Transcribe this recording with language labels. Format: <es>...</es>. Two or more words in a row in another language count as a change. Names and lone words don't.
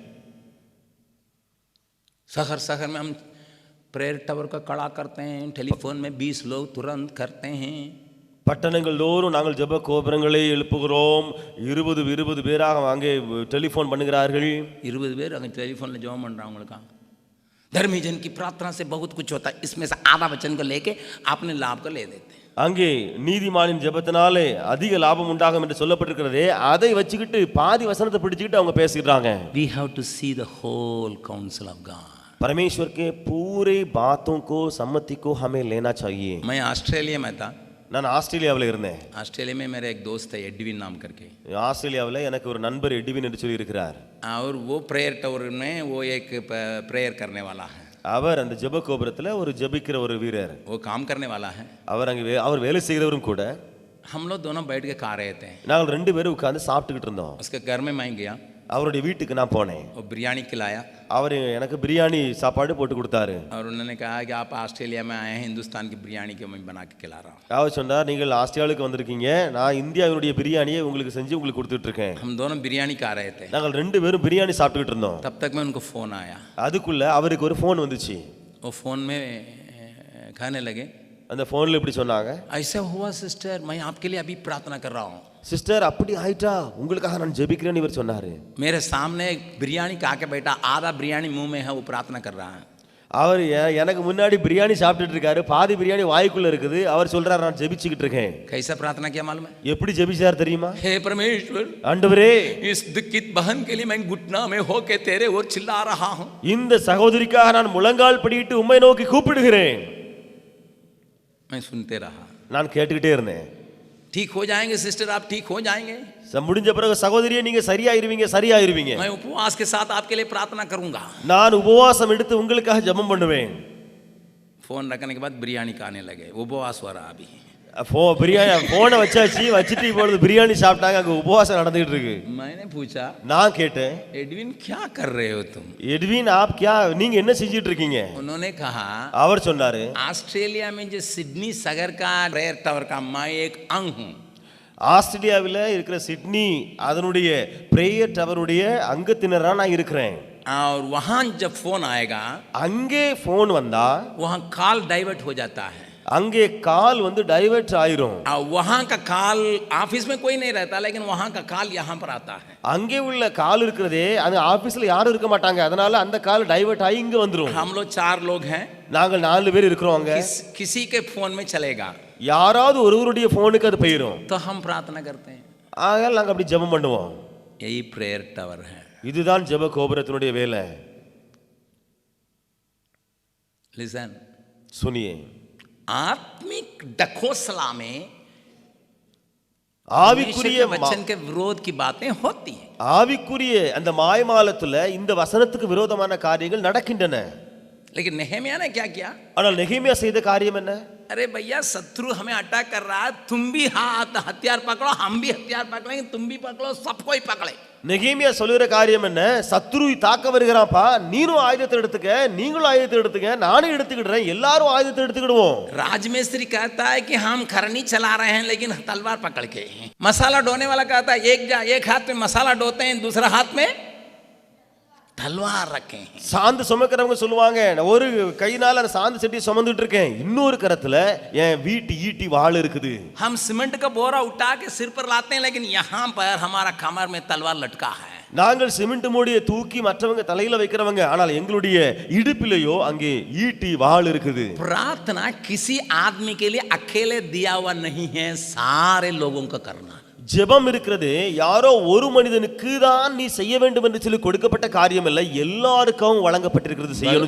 <hi>शहर में हम प्रेयर टावर का कड़ा करते हैं, टेलीफोन में 20 लोग तुरंत करते हैं।</hi> <ta>பட்டணங்கள் தோறும் நாங்கள் ஜெப கோபுரங்களை எழுப்புகிறோம், 20 பேராக அங்கே டெலிஃபோன் பண்ணுகிறார்கள்। 20 பேர் அங்கே टेलीफोन ஜெபம் பண்ணுறவங்களுக்கா?</ta> <hi>धर्मी जन की प्रार्थना से बहुत कुछ होता है, इसमें से आधा वचन को लेके अपने लाभ को ले देते हैं।</hi> <ta>அங்கே நீதிமானின் ஜெபத்தினாலே அதிக லாபம் உண்டாகும் என்று சொல்லப்பட்டிருக்கிறதே, அதை வச்சுக்கிட்டு பாதி வசனத்தை பிடிச்சிக்கிட்டு அவங்க பேசிடுறாங்க।</ta> <en>We have to see the whole counsel of God.</en> <hi>परमेश्वर के पूरे बातों को सम्मति को हमें लेना चाहिए। मैं ऑस्ट्रेलिया में था,</hi> <ta>நான் ஆஸ்திரேலியாவில் இருந்தேன்।</ta> <hi>ऑस्ट्रेलिया में मेरा एक दोस्त है एडविन नाम करके,</hi> <ta>ஆஸ்திரேலியாவில் எனக்கு ஒரு நண்பர் எட்வின் என்று சொல்லி இருக்கிறார்।</ta> <hi>और वो प्रेयर टावर में वो एक प्रेयर करने वाला है,</hi> <ta>அவர் அந்த ஜெப கோபுரத்தில் ஒரு ஜெபிக்கிற ஒரு வீரர்,</ta> <hi>वो काम करने वाला है।</hi> <ta>அவர் வேலை செய்கிறவரும் கூட।</ta> <hi>हम लोग दोनों बैठ के खा रहे थे,</hi> <ta>நாங்கள் 2 பேரும் உட்கார்ந்து சாப்பிட்டுக்கிட்டு இருந்தோம்।</ta> <hi>उसके घर में मैं गया,</hi> <ta>அவருடைய வீட்டுக்கு நான் போனேன்.</ta> <hi>और बिरयानी खिलाया</hi> <ta>அவர் எனக்கு பிரியாணி சாப்பாடு போட்டு கொடுத்தாரு.</ta> <hi>और उन्होंने कहा कि आप ऑस्ट्रेलिया में आए हैं, हिंदुस्तान की बिरयानी को मैं बना के खिला रहा हूँ.</hi> <ta>அவர் சொன்னார், நீங்கள் ஆஸ்திரேலியாவுக்கு வந்திருக்கீங்க, நான் இந்தியாவினுடைய பிரியாணியை உங்களுக்கு செஞ்சு உங்களுக்கு கொடுத்துட்டு இருக்கேன்.</ta> <hi>हम दोनों बिरयानी खा रहे थे.</hi> <ta>நாங்கள் ரெண்டு பேரும் பிரியாணி சாப்பிட்டுக்கிட்டு இருந்தோம்.</ta> <hi>तब तक में उनको फ़ोन आया.</hi> <ta>அதுக்குள்ள அவருக்கு ஒரு ஃபோன் வந்துச்சு.</ta> <hi>वो फ़ोन में कहने लगे,</hi> <ta>அந்த ஃபோன்ல இப்படி சொன்னாங்க,</ta> <hi>ऐसा हुआ सिस्टर, मैं आपके लिए अभी प्रार्थना कर रहा हूँ.</hi> <ta>சிஸ்டர் அப்படி ஆயிட்டா, உங்களுக்காக நான் ஜெபிக்கிறேன்னு இவர் சொன்னாரு.</ta> <hi>मेरे सामने बिरयानी खा के बैठा, आधा बिरयानी मुंह में है, वो प्रार्थना कर रहा है.</hi> <ta>அவர் எனக்கு முன்னாடி பிரியாணி சாப்பிட்டுட்டு இருக்காரு, பாதி பிரியாணி வாய்க்குள்ள இருக்குது. அவர் சொல்றாரு, நான் ஜெபிச்சுக்கிட்டு இருக்கேன்.</ta> <hi>कैसा प्रार्थना किया मालूम है?</hi> <ta>எப்படி ஜெபிச்சார் தெரியுமா?</ta> <hi>हे परमेश्वर,</hi> <ta>ஆண்டவரே,</ta> <hi>इस दुखित बहन के लिए मैं घुटना में होके तेरे ओर चिल्ला रहा हूँ.</hi> <ta>இந்த சகோதரிக்காக நான் முழங்கால் படியிட்டு உம்மை நோக்கி கூப்பிடுகிறேன்.</ta> <hi>मैं सुनते रहा.</hi> <ta>நான் கேட்டுக்கிட்டே இருந்தேன்.</ta> <hi>ठीक हो जाएंगे सिस्टर, आप ठीक हो जाएंगे.</hi> <ta>முடிஞ்ச பிறகு சகோதரியே, நீங்க சரியாயிருவீங்க, சரியாயிருவீங்க.</ta> <hi>मैं उपवास के साथ आपके लिए प्रार्थना करूंगा.</hi> <ta>நான் உபவாசம் எடுத்து உங்களுக்காக ஜெபம் பண்ணுவேன்.</ta> <hi>फोन रखने के बाद बिरयानी खाने लगे. उपवास हो रहा अभी.</hi> <ta>பிரியாணி போனை வச்சுட்டு இப்பொழுது பிரியாணி சாப்பிட்டாங்க. அங்க உபவாசம் நடந்துகிட்டு இருக்கு.</ta> <hi>मैंने पूछा,</hi> <ta>நான் கேட்டேன்,</ta> <hi>एडविन क्या कर रहे हो तुम? எட்வின் आप क्या,</hi> <ta>நீங்க என்ன செஞ்சிட்டு இருக்கீங்க?</ta> <hi>उन्होंने कहा,</hi> <ta>அவர் சொன்னாரு,</ta> <hi>ऑस्ट्रेलिया में जो सिडनी शहर का प्रेयर टावर का मैं एक अंग हूँ.</hi> <ta>ஆஸ்திரேலியாவில் இருக்கிற சிட்னி அதனுடைய பிரேயர் டவருடைய அங்கத்தினரா நான் இருக்கிறேன்.</ta> <hi>और वहां जब फोन आएगा,</hi> <ta>அங்கே போன் வந்தா</ta> <hi>वहां</hi> <en>call divert</en> <hi>हो जाता है.</hi> <ta>அங்கே கால் வந்து டைவர்ட் ஆயிரும்.</ta> <hi>वहां का</hi> <en>call office</en> <hi>में कोई नहीं रहता, लेकिन वहां का कॉल यहाँ पर आता है.</hi> <ta>அங்கே உள்ள கால் இருக்கிறதே, அது ஆபீஸ்ல யாரும் இருக்க மாட்டாங்க, அதனால அந்த கால் டைவர்ட் ஆகி இங்க வந்துரும்.</ta> <hi>हम लोग 4 लोग हैं.</hi> <ta>நாங்கள் 4 பேர் இருக்கிறோம். அங்க</ta> <hi>किसी के फोन में चलेगा,</hi> <ta>யாராவது ஒருவருடைய போனுக்கு அது போயிரும்.</ta> <hi>तो हम प्रार्थना करते हैं.</hi> <ta>ஆகையால் நாங்க அப்படி ஜெபம் பண்ணுவோம்.</ta> <hi>यही प्रेयर टावर है.</hi> <ta>இதுதான் ஜெப கோபுரத்தினுடைய வேலை.</ta> <hi>लिसन, सुनिए, आत्मिक डकोसला में</hi> <ta>ஆவிக்குரிய</ta> <hi>वचन के विरोध की बातें होती हैं.</hi> <ta>ஆவிக்குரிய அந்த மாய்மாலத்துல இந்த வசனத்துக்கு விரோதமான காரியங்கள் நடக்கின்றன.</ta> <hi>लेकिन नेहमिया ने क्या किया?</hi> <ta>ஆனால் நெகேமியா செய்த காரியம் என்ன?</ta> <hi>अरे भैया, शत्रु हमें अटैक कर रहा है, तुम भी हाथ हथियार पकड़ो, हम भी हथियार पकड़ेंगे, तुम भी पकड़ो, सबको ही पकड़े.</hi> <ta>நெகேமியா சொல்லுகிற காரியம் என்ன? சத்ரு தாக்க வருகிறான்ப்பா, நீனும் ஆயுதத்தை எடுத்துக்க, நீங்களும் ஆயுதத்தை எடுத்துக்க, நானும் எடுத்துக்கிடுறேன், எல்லாரும் ஆயுதத்தை எடுத்துக்கிடுவோம்.</ta> <hi>राजमिस्त्री कहता है कि हम खरनी चला रहे हैं, लेकिन तलवार पकड़ के. मसाला ढोने वाला कहता है, एक हाथ में मसाला ढोते हैं, दूसरा हाथ में तलवार रखे हैं.</hi> <ta>சாந்து சுமக்கிறவங்க சொல்லுவாங்க, ஒரு கையினால அந்த சாந்து சட்டியை சுமந்துட்டு இருக்கேன், இன்னொரு கரத்துல என் வீட்டு ஈட்டி வாள் இருக்குது.</ta> <hi>हम सीमेंट का बोरा उठा के सिर पर लाते हैं, लेकिन यहाँ पर हमारा कमर में तलवार लटका है.</hi> <ta>நாங்கள் சிமெண்ட் மூடியை தூக்கி மற்றவங்க தலையில வைக்கிறவங்க, ஆனால் எங்களுடைய இடுப்பிலேயோ அங்கே ஈட்டி வாள் இருக்குது.</ta> <hi>प्रार्थना किसी आदमी के लिए अकेले दिया हुआ नहीं है, सारे लोगों का करना.</hi> <ta>ஜெபம் இருக்கிறது யாரோ ஒரு மனிதனுக்கு தான் நீ செய்ய வேண்டும் என்று சொல்லி கொடுக்கப்பட்ட காரியம் அல்ல, எல்லாருக்கும் வழங்கப்பட்டிருக்கிறது செய்யணும்.</ta>